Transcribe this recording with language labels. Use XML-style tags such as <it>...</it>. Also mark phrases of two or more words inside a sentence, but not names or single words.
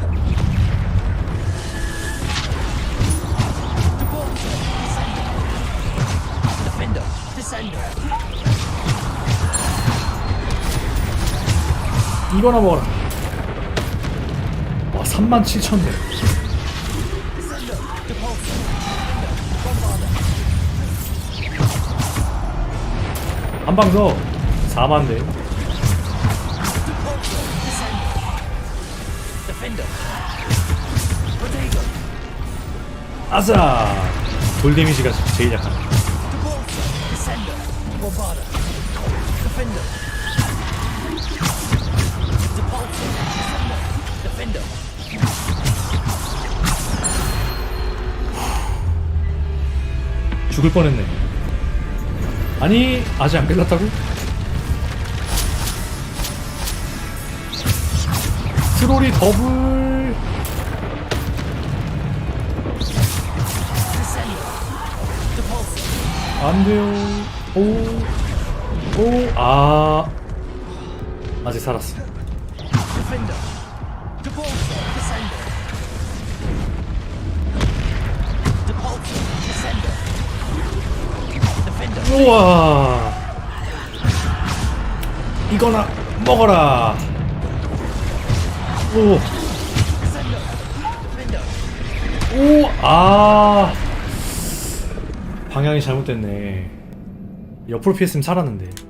<en>Defender, Descender.</en> <ko>이거나 먹어라. 와 37,000대.</ko> <en>Descender, Depulsor. Bombarder.</en> <ko>한 방 더. 4만대.</ko> <en>Defender. Protego.</en> <ko>아싸. 돌 데미지가 제일 약한.</ko> <en>Descender. Bombarder. Defender. Depulsor. Defender.</en> <ko>죽을 뻔했네. 아니 아직 안 끝났다고? 트롤이 더블. 안 돼요. 아 아직 살았어.</ko> <en>Defender. Depulsor. Descender. Depulsor. Descender. Defender.</en> <ko>우와. 이거나 먹어라. 오. 오. 아. 방향이 잘못됐네. 옆으로 피했으면 살았는데.</ko>